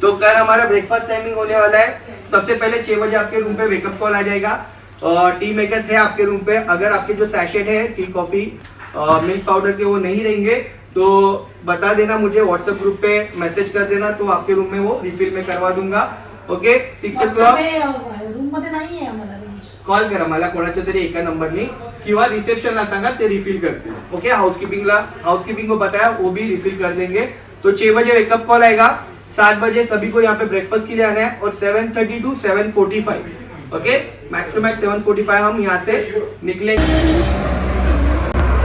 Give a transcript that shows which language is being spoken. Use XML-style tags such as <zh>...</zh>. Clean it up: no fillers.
<hi>तो कल हमारा ब्रेकफास्ट टाइमिंग होने वाला है, सबसे पहले 6 बजे आपके रूम पे वेकअप कॉल आ जाएगा, टी मेकर्स है आपके रूम पे, अगर आपके जो सैशेट है टी कॉफी मिल्क पाउडर के वो नहीं रहेंगे तो बता देना मुझे, व्हाट्सएप ग्रुप पे मैसेज कर देना, तो आपके रूम में वो रिफिल में करवा दूंगा।</hi> <en>okay, 6 o'clock</en> <mr>रूम मध्ये नाहीये आम्हाला रेंज, कॉल करा मला कोणाच्या तरी एका नंबरनी किंवा रिसेप्शनला सांगा, ते रिफिल</mr> <hi>करते हैं। ओके, हाउसकीपिंग को बताया वो भी रिफिल कर देंगे। तो 6 बजे वेकअप कॉल आएगा, 7 बजे सभी को यहाँ पे ब्रेकफास्ट के लिए आना है और 7:30 to 7:45 okay,</hi> <en>max to max</en> <hi>7:45 हम यहाँ से निकलेंगे।</hi>